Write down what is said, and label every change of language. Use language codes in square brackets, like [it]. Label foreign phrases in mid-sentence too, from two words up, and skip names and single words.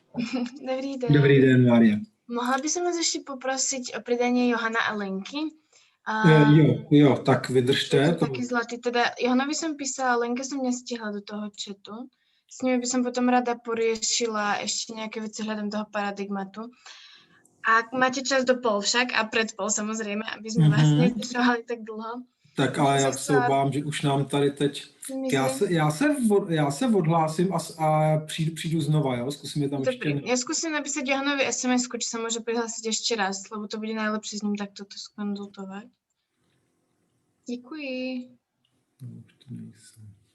[cs] Dobrý den. Dobrý den, Mária. [sk] Mohla by som vás ešte poprosiť o pridanie Johana a Lenky? [cs] Jo, tak vydržte. [sk] Taký zlatý, teda Johanovi som písala, Lenke som nestihla do toho chatu. S nimi by som potom rada poriešila ešte nejaké veci hľadom toho paradigmatu. Ak máte čas do pol však a pred pol samozrejme, aby sme vás nezdržovali tak dlho. [cs] Tak ale já se obávám, že už nám tady teď... Já se odhlásím a přijdu znova, jo? Zkusím je tam Dobrý. ještě... [sk] Ja skúsim napísať Johanovi SMS-ku, či sa môže prihlásiť ešte raz, lebo to bude najlepšie s ním takto to skonzultovať. [cs] Děkuji. Už to nejsem.